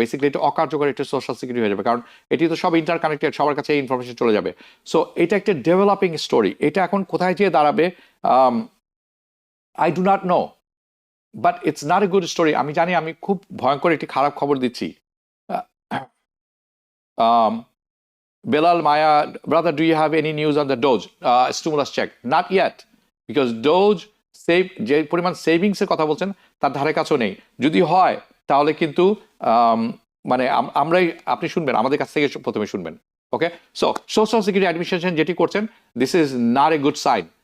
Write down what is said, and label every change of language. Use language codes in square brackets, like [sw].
[bn] Basically এটা অকার্যকর একটা সোশ্যাল সিকিউরিটি হয়ে যাবে, কারণ এটি তো সব ইন্টার কানেক্টেড, সবার কাছে এই ইনফরমেশন চলে যাবে। সো এটা একটা ডেভেলপিং স্টোরি। এটা এখন কোথায় যেয়ে দাঁড়াবে [en] I do not know, but it's not a good story. [bn] আমি জানি আমি খুব ভয়ঙ্কর একটি খারাপ খবর দিচ্ছি। [en] Belal, Maya, brother, do you have any news on the Doge stimulus check? Not yet, because [bn] Doge যে পরিমাণ সেভিংসের কথা বলছেন তার ধারে কাছেও নেই। যদি হয় তাহলে কিন্তু মানে আমরাই, আপনি শুনবেন আমাদের কাছ থেকে প্রথমে শুনবেন। ওকে, সো সোশ্যাল সিকিউরিটি অ্যাডমিনিস্ট্রেশন যেটি করছেন, [en] This is not a good sign.